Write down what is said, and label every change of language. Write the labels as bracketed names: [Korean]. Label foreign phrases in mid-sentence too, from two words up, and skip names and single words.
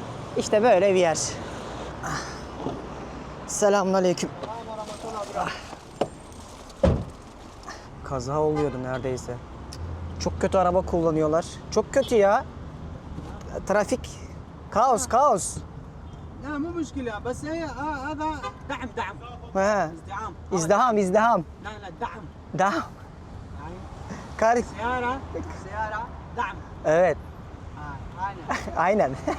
[Turkish] İşte böyle bir yer. Selamünaleyküm. Kaza oluyordu neredeyse. Çok kötü araba kullanıyorlar. Çok kötü ya. Trafik. Kaos, kaos. [Arabic] لا مو مشكلة بس هي هذا دعم دعم [Turkish] Ha. [Arabic] ازدحام [Turkish] İzdiham, izdiham. [Arabic] لا لا دعم [Turkish] Daha. Karik. [Arabic] سيارة سيارة دعم [Turkish] Evet. هاي Aynen.